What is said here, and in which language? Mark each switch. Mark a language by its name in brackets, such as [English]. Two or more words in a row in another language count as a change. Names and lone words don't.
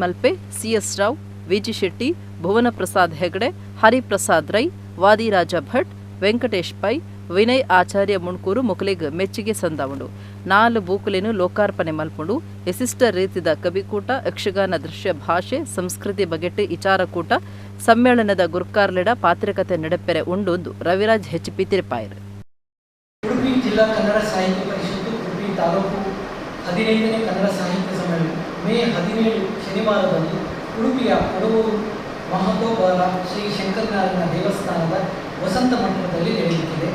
[Tulu] ಮಲ್ಪೆ CS ರಾವ್ ವಿಜಿ ಶೆಟ್ಟಿ ಭುವನ ಪ್ರಸಾದ್ ಹೆಗಡೆ ಹರಿಪ್ರಸಾದ್ ರೈ ವಾದಿರಾಜ ಭಟ್ ವೆಂಕಟೇಶ್ ಪೈ ವಿನಯ್ ಆಚಾರ್ಯ ಮುಣ್ಕೂರು ಮುಕಲಿಗ್ ಮೆಚ್ಚುಗೆ ಸಂದಾವುಂಡು 4 ಬೂಕುಲೇನು ಲೋಕಾರ್ಪಣೆ ಮಲ್ಪುಂಡು ವಿಶಿಷ್ಟ ರೀತಿದ ಕವಿಕೂಟ ಯಕ್ಷಗಾನ ದೃಶ್ಯ ಭಾಷೆ ಸಂಸ್ಕೃತಿ ಬಗೆಟ್ಟು ವಿಚಾರಕೂಟ ಸಮ್ಮೇಳನದ ಗುರುಕಾರ್ಲೆಡ ಪಾತ್ರಿಕತೆ ನಡೆಪೆರೆ ಉಂಡು ರವಿರಾಜ್ HP ತಿರುಪಾಯರು. [Kannada] ಉಡುಪಿ ಜಿಲ್ಲಾ ಕನ್ನಡ ಸಾಹಿತ್ಯ ಪರಿಷತ್ತು ಉಡುಪಿ ತಾಲೂಕು 15ನೇ ಕನ್ನಡ ಸಾಹಿತ್ಯ ಸಮ್ಮೇಳನ ಮೇ 17 ಶನಿವಾರದಂದು ಉಡುಪಿಯ ಕೊಡವೂರು ಮಹತೋಬರ ಶ್ರೀ ಶಂಕರನಾರಾಯಣ ದೇವಸ್ಥಾನದ ವಸಂತ ಮಂಟಪದಲ್ಲಿ ನಡೆಯುತ್ತಿದೆ.